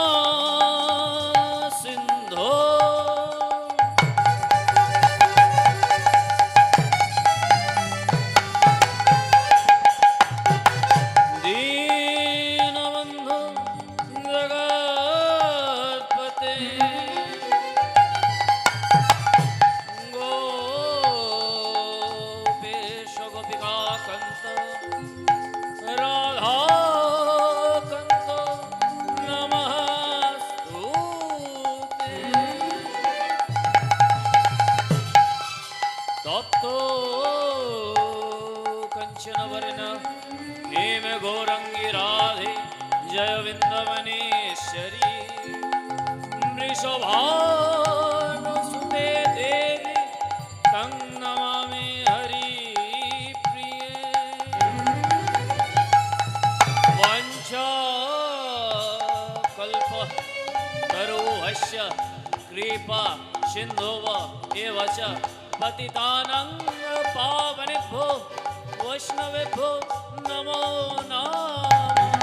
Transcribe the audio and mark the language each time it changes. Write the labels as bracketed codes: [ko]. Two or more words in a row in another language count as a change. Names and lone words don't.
[sa] সিন্ধু, দীনবন্ধু জগৎপতে, গোপেশ গোপিকা কান্ত রাধা কান্ত নমস্তুতে, তপ্ত कंचन वर्ण हेम गौरंगी राधे जय विंदवनेश्वरी, वृषभानुसुते देवी तं नमामि हरि प्रिये, वंशा कल्प तरुभस्य कृपा सिन्धुव एव च पतितानां पावनेभ्यो वैष्णवेभ्यो नमो नमः।